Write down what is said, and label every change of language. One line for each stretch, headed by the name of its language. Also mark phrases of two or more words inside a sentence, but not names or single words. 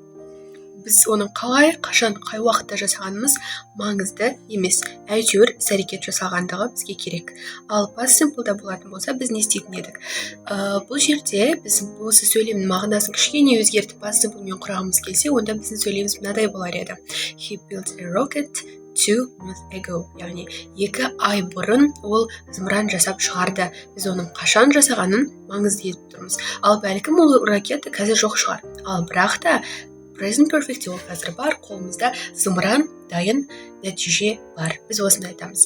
Kazakh: Біз оның қалай, қашан, қай уақытта жасағанымыз маңызды емес. Әйтеуір іс-әрекет жасалғандығы бізге керек. Ал
English: past simple'да
Kazakh: болатын болса, біз не істейтін едік? Бұл жерде біз осы сөйлемнің мағынасын кішкене өзгертіп
English: past simple'мен
Kazakh: құрағымыз келсе, онда біздің сөйлеміміз мынадай болар еді.
English: He built a rocket 2 months ago.
Kazakh: Яғни 2 ай бұрын ол зымыран жасап шығарды. Біз оның қашан жасағанын маңызды етіп тұрмыз. Ал бәлкім ол ракета қазір жоқ шығар. Ал бірақ та
English: present perfect
Kazakh: ол қазір бар, қолымызда зымыран дайын, нәтиже бар. Біз осыны айтамыз.